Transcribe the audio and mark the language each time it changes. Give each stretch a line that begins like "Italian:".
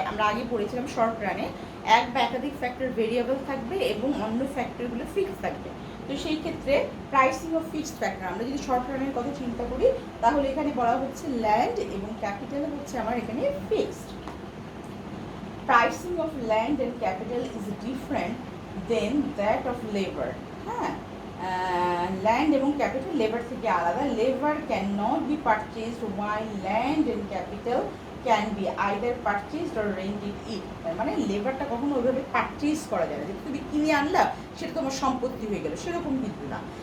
Bangla: আমরা আগে পড়েছিলাম শর্ট রানে এক বা একাধিক ফ্যাক্টর ভেরিয়েবল থাকবে এবং অন্য ফ্যাক্টরগুলো ফিক্সড থাকবে। তো সেই ক্ষেত্রে প্রাইসিং অফ ফিক্সড ফ্যাক্টর, আমরা যদি শর্ট রানের কথা চিন্তা করি তাহলে এখানে বলা হচ্ছে ল্যান্ড এবং ক্যাপিটাল হচ্ছে আমার এখানে fixed.
English: Pricing of land and capital is different than that of labor.
Bangla: হ্যাঁ, ল্যান্ড এবং ক্যাপিটাল লেবার থেকে আলাদা।
English: Labour can not be purchased while land and capital can be either purchased or rented it.
Bangla: মানে লেবারটা কখনো ওইভাবে পারচেজ করা যায় না, যে তুমি কিনে আনলা সেটা তোমার সম্পত্তি হয়ে গেল, সেরকম কিন্তু না।